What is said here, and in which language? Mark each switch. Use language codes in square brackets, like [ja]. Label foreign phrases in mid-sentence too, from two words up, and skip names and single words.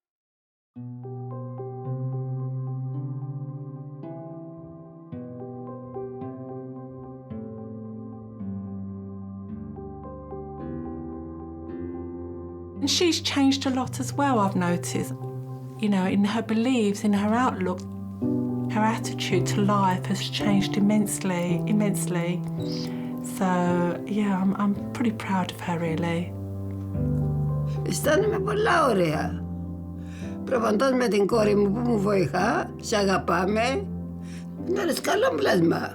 [en] And she's changed a lot as well, I've noticed. You know, in her beliefs, in her outlook, her attitude to life has changed immensely. So, yeah, I'm pretty proud of her, really. [el] Αισθάνομαι πολλά ωραία. Προπαντός με την κόρη μου που μου βοηθά, σε αγαπάμε, να είναι καλό πλάσμα.